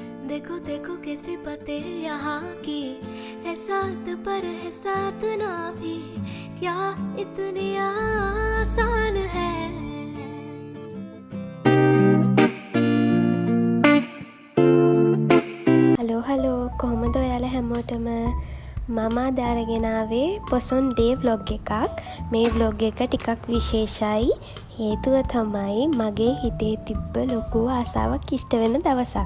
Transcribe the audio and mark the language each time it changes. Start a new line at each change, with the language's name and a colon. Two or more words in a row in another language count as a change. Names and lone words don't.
Hindi: देखो देखो कैसी बातें यहाँ की है साथ पर है साथ ना भी क्या इतनी आसान है.
Sinhala: හලෝ කොහොමද ඔයාලා හැමෝටම මම අද ආවේ පොසොන් ඩේ vlog එකක්. මේ vlog එක ටිකක් විශේෂයි. හේතුව තමයි මගේ හිතේ තිබ්බ ලොකු ආසාවක් ඉෂ්ට වෙන දවසක්.